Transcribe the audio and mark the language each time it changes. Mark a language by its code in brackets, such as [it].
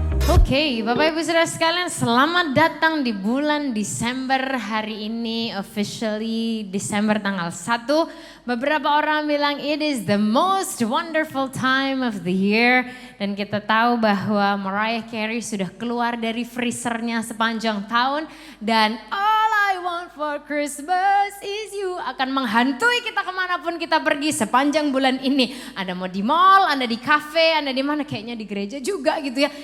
[id] Oke, Bapak Ibu Saudara sekalian, selamat datang di bulan Desember. Hari ini officially Desember tanggal 1. Beberapa orang bilang [en] it is the most wonderful time of the year. [id] Dan kita tahu bahwa Mariah Carey sudah keluar dari freezernya sepanjang tahun. Dan [en] all I want for Christmas is you [id] akan menghantui kita kemanapun kita pergi sepanjang bulan ini. Anda mau di mall, Anda di cafe, Anda di mana, kayaknya di gereja juga gitu ya.